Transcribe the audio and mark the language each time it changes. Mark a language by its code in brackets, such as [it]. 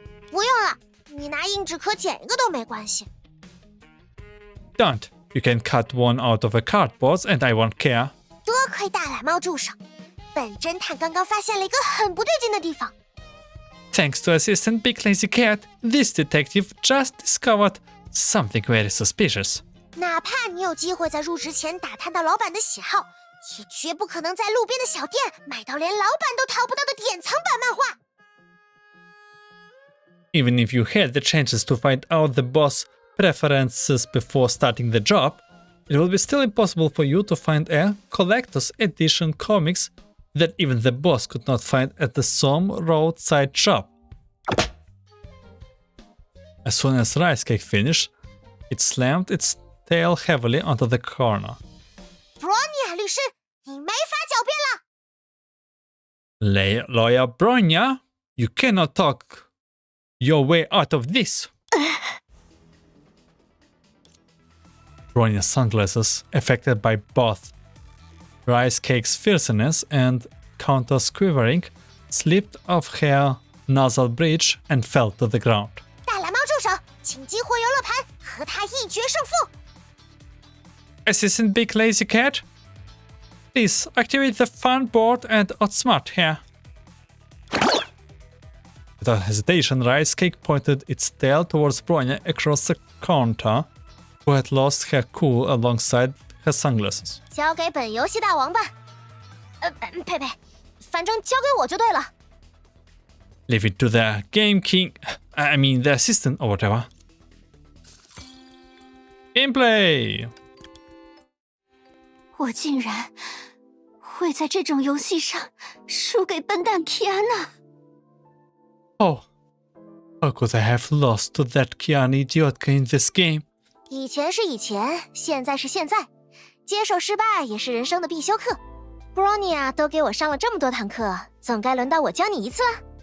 [zh] 不用了，你拿硬纸壳剪一个都没关系。 [en] Don't. You can cut one out of a cardboard and I won't care. [zh] 多亏大懒猫助手，本侦探刚刚发现了一个很不对劲的地方。 [en] Thanks to assistant Big Lazy Cat, this detective just discovered something very suspicious. [zh] 哪怕你有机会在入职前打探到老板的喜好，也绝不可能在路边的小店买到连老板都淘不到的典藏版漫画。 [en] Even if you had the chances to find out the boss preferences before starting the job, it will be still impossible for you to find a collector's edition comics that even the boss could not find at the some roadside shop. As soon as Rice Cake finished, it slammed its tail heavily onto the corner. [zh] Bronya 律师，你没法狡辩了。 [en] Lawyer Bronya, you cannot talk your way out of this. Bronya's sunglasses, affected by both Rice Cake's fierceness and Counter's quivering, slipped off her nasal bridge and fell to the ground. [zh] 大蓝猫助手，请激活游乐盘，和他一决胜负。 [en] Assistant Big Lazy Cat, please activate the fun board and outsmart her. Without hesitation, Rice Cake pointed its tail towards Bronya across the counter, who had lost her cool alongside her sunglasses. [zh] 交给本游戏大王吧。呸，反正交给我就对了。 [en] Leave it to the Game King, I mean the assistant or whatever. Gameplay! [zh] 我竟然会在这种游戏上输给笨蛋 Kiana。 [en] Oh, how could I have lost to that Kiana idiotka in this game? [zh] 以前是以前，现在是现在，接受失败也是人生的必修课。 Bronya 都给我上了这么多堂课，总该轮到我教你一次了。